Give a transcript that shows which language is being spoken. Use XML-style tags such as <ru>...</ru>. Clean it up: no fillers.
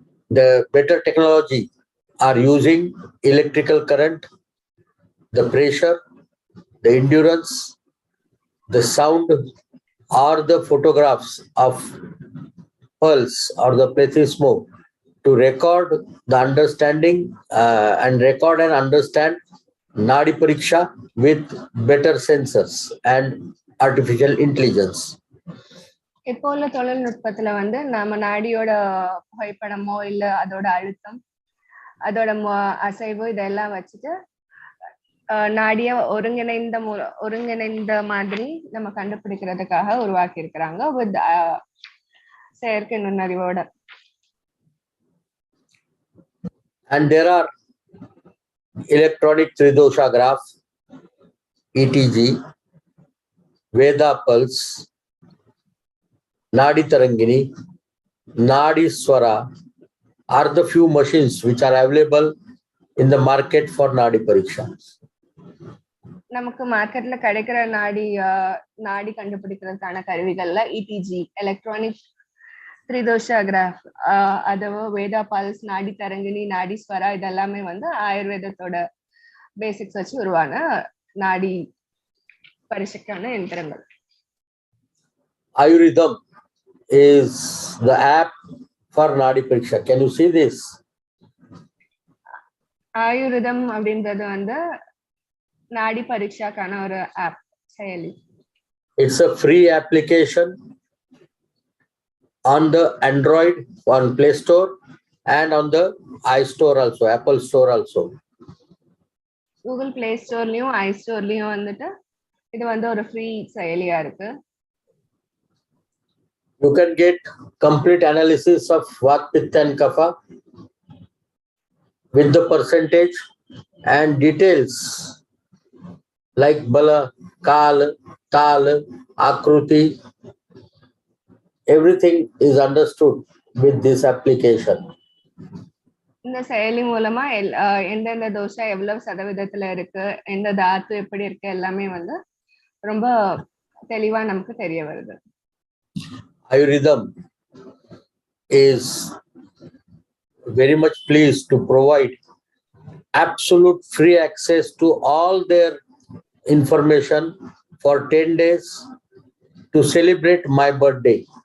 <en>The better technology are using electrical current, the pressure, the endurance, the sound, or the photographs of pulse or the plethysmo to record the understanding and record and understand Nadi Pariksha with better sensors and artificial intelligence.</en> <ta>இப்போ உள்ள தொழில்நுட்பத்துல வந்து நம்ம நாடியோட புகைப்படமோ இல்ல அதோட அழுத்தம் அதோட அசைவு இதெல்லாம் வச்சுட்டு நாடிய ஒருங்கிணைந்த மாதிரி நம்ம கண்டுபிடிக்கிறதுக்காக உருவாக்கி இருக்கிறாங்க வித் செயற்கை நுண்ணறிவோட.</ta> <en>And there are electronic tridosha graph, ETG, Veda pulse, Nadi Tarangini, Nadi Swara are the few machines which are available in the market for Nadi Pariksha.</en> <ta>நமக்கு மார்க்கெட்ல கிடைக்கிற நாடி கண்டுபிடிக்கிறதுக்கான கருவிகள்ல இடிஜி, எலக்ட்ரானிக் த்ரிதோஷா கிராஃப், அதுவோ வேதா பல்ஸ், நாடி தரங்கினி, நாடி ஸ்வரா இதெல்லாமே வந்து ஆயுர்வேதத்தோட பேசிக்ஸ் வச்சு உருவான நாடி பரிசைக்கான எந்திரங்கள்.</ta> <en>Ayurvedam is the app for Nadi Pariksha. Can you see this?</en> <ta>ஆயுர்வேதம் அப்படின்றது வந்து நாடி பரீட்சாக்கான ஒரு ஆப் செயலி.</ta> <en>It's a free application on the Android, on Play Store and on the iStore also, Apple Store also.</en> <ta>Google Play Storeலயும் iStoreலயும் வந்துட்டு இது வந்து ஒரு ஃப்ரீ செயலியா இருக்கு.</ta> <en>You can get complete analysis of Vata, Pitta and Kapha with the percentage and details like Bala, Kal, Tal, Akruti. Everything is understood with this application.</en> <ta>இந்த செயலி மூலமா எந்தெந்த தோஷா எவ்வளவு சதவீதத்துல இருக்கு, எந்த தாத்து எப்படி இருக்கு எல்லாமே வந்து ரொம்ப தெளிவா நமக்கு தெரிய வருது.</ta> <en>Ayurvedam is very much pleased to provide absolute free access to all their information for 10 days to celebrate my birthday.</en>